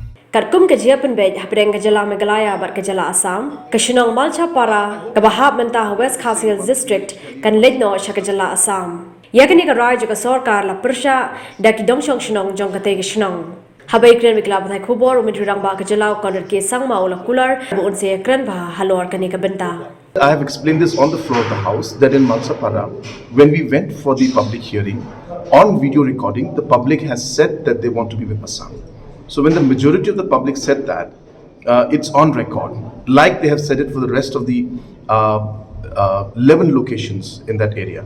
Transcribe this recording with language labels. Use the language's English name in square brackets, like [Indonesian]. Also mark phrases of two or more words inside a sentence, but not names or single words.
[Khasi] Karkum kajiapan bed hapreng kajala Meghalaya bar kajala Assam, Shnong Malchapura, kabahab mentah West Khasi district kan Leit Sha Assam. Yakni ka raj ka sarkar la persha daki dongshong Shnong jong kate Shnong. Iakren Biang bathai khubor Myntri Rangbah kajala konor ke sangma ula kular bu unse Iakren Biang halor kani ka benta. [English] I have explained this on the floor of the House that in Malchapura, when we went for the public hearing, on video recording, the public has said that they want to be with Assam. So when the majority of the public said that, it's on record, like they have said it for the rest of the 11 locations in that area.